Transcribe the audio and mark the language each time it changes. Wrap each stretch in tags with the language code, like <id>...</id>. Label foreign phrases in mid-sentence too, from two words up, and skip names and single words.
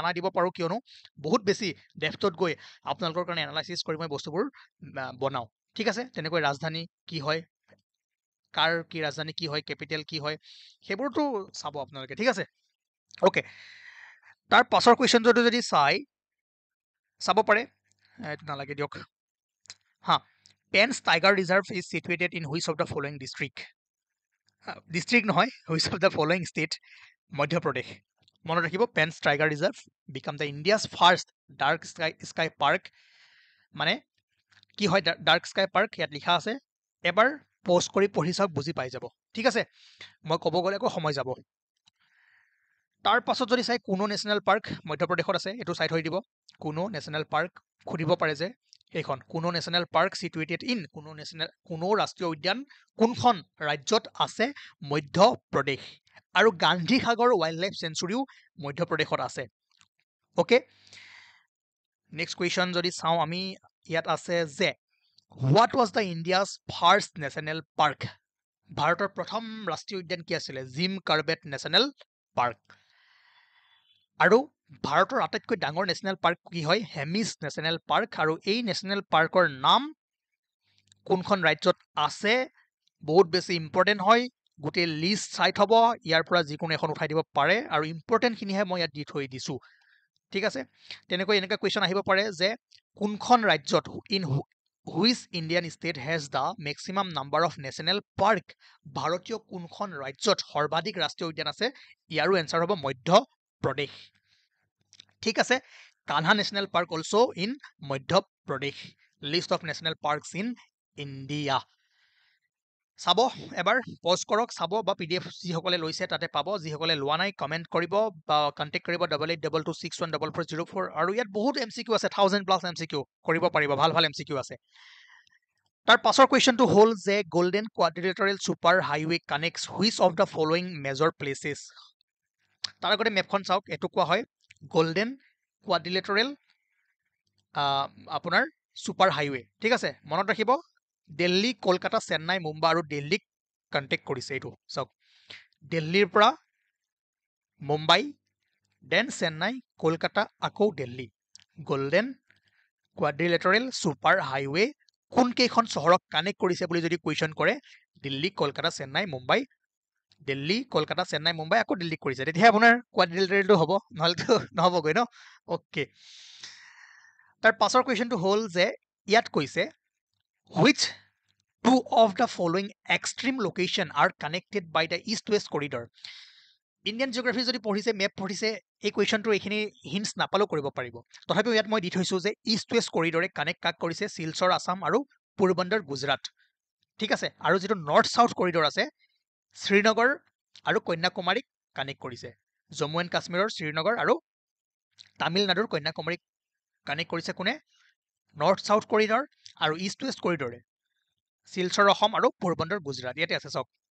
<as>আনা দিব পাৰো কিয়নো বহুত বেছি ডেপথত গৈ আপোনালোকৰ কাৰণে এনালাইসিস কৰি মই বস্তুবোৰ বনাও ঠিক আছে তেনেকৈ ৰাজধানী কি হয় কাৰ কি ৰাজধানী কি হয় ক্যাপিটেল কি হয় সেইবোৰটো চাব আপোনালোকে ঠিক আছে ওকে তাৰ পাছৰ কুৱেশ্যনটো যদি চাব পাৰে এইটো নালাগে দিয়ক</as> <en>Pen's Tiger Reserve is situated in which of the following district? District নহয়, which of the following state? Madhya Pradesh.</en> <as>মনত ৰাখিব</as> <en>Pen's Tiger Reserve become the India's first dark sky park.</en> <as>মানে কি হয়</as> <en>dark sky park</en> <as>ইয়াত লিখা আছে এবাৰ পোস্ট কৰি পঢ়ি চাওক বুজি পাই যাব ঠিক আছে মই ক'ব গ'লে আকৌ সময় যাব তাৰ পাছত যদি চাই কোনো</as> <en>national park</en> <as>মধ্যপ্ৰদেশত আছে এটো চাই থৈ দিব কোনো</as> <en>national park</en> <as>খুদিব পাৰে যে এইখন কোনো</as> <en>national park situated in</en> <as>কোনো ৰাষ্ট্ৰীয় উদ্যান কোনখন ৰাজ্যত আছে মধ্যপ্ৰদেশ আৰু গান্ধী সাগৰ ওয়াইল্ড লাইফ সেঞ্চুৰীও মধ্যপ্ৰদেশত আছে</as> <en>okay next question</en> <as>যদি চাও আমি ইয়াত আছে যে</as> <en>what was the India's first national park</en> <as>ভাৰতৰ প্ৰথম ৰাষ্ট্ৰীয় উদ্যান কি আছিল জিম কাৰ্বেট নেশ্যনেল পাৰ্ক আৰু ভাৰতৰ আটাইতকৈ ডাঙৰ নেশ্যনেল পাৰ্ক কি হয় হেমিছ নেশ্যনেল পাৰ্ক আৰু এই</as> <en>national park</en> <as>নাম কোনখন ৰাজ্যত আছে বহুত বেছি ইম্পৰ্টেন্ট হয় গোটে লিষ্ট চাই থব ইয়াৰ পৰা যিকোনো এখন উঠাই দিব পাৰে আৰু ইম্পৰ্টেন্ট খিনিহে মই ইয়াত দি থৈ দিছো ঠিক আছে তেনেকৈ এনেকা কুৱেশ্যন আহিব পাৰে যে কোনখন ৰাজ্যত</as> <en>in which Indian state has the maximum number of national park</en> <as>ভাৰতীয় কোনখন ৰাজ্যত সৰ্বাধিক ৰাষ্ট্ৰীয় উদ্যান আছে ইয়াৰো এনসাৰ হ'ব মধ্য প্ৰদেশ ঠিক আছে কানহা নেশ্যনেল পাৰ্ক</as> <en>also in</en> <as>মধ্য প্ৰদেশ</as> <en>list of national parks in India</en> <as>চাব এবাৰ পজ কৰক চাব বা PDF যিসকলে লৈছে তাতে পাব যিসকলে লোৱা নাই কমেন্ট কৰিব বা কন্টেক্ট কৰিব 8822614404 আৰু ইয়াত বহুত MCQ আছে 1000+ MCQ কৰিব পাৰিব ভাল MCQ আছে তাৰ পাছৰ কুৱেশ্যনটো হ'ল যে</as> <en>golden quadrilateral super highway connects which of the following major places</en> <as>তাৰ আগতে মেপখন চাওক এটো কোৱা হয়</as> <en>golden quadrilateral</en> <as>আপোনাৰ</as> <en>super highway</en> <as>ঠিক আছে মনত ৰাখিব দিল্লী কলকাতা চেন্নাই মুম্বাই আৰু দিল্লীক কন্টেক্ট কৰিছে এইটো চাওক দিল্লীৰ পৰা মুম্বাই দেন চেন্নাই কলকাতা আকৌ দিল্লী</as> <en>golden quadrilateral super highway</en> <as>কোন কেইখন চহৰক কানেক্ট কৰিছে বুলি যদি কুৱেশ্যন কৰে দিল্লী কলকাতা চেন্নাই মুম্বাই দিল্লী কলকাতা চেন্নাই মুম্বাই আকৌ দিল্লীক কৰিছে তেতিয়া আপোনাৰ কোৱাড্ৰিলেটাৰেলটো হ'ব নহলেতো নহবগৈ ন ওকে তাৰ পাছৰ কুৱেশ্যনটো হ'ল যে ইয়াত কৈছে</as> <en>which two of the following extreme location are connected by the east-west corridor Indian geography</en> <as>যদি পঢ়িছে মেপ পঢ়িছে এই কুৱেশ্যনটো এইখিনি হিন্টছ নাপালেও কৰিব পাৰিব তথাপিও ইয়াত মই দি থৈছো যে</as> <en>east west corridor</en> <as>কানেক্ট কাক কৰিছে শিলচৰ আসাম আৰু পোৰবন্দৰ গুজৰাট ঠিক আছে আৰু যেটো</as> <en>north south corridor</en> <as>আছে শ্ৰীনগৰ আৰু কন্যাকুমাৰীক কানেক্ট কৰিছে জম্মু এণ্ড কাশ্মীৰৰ শ্ৰীনগৰ আৰু তামিলনাডুৰ কন্যাকুমাৰীক কানেক্ট কৰিছে কোনে</as> <en>north south corridor</en> <as>আৰু</as> <en>east west corridor</en> <as>শিলচৰ অসম আৰু পোৰবন্দৰ গুজৰাট ইয়াতে আছে চাওক</as>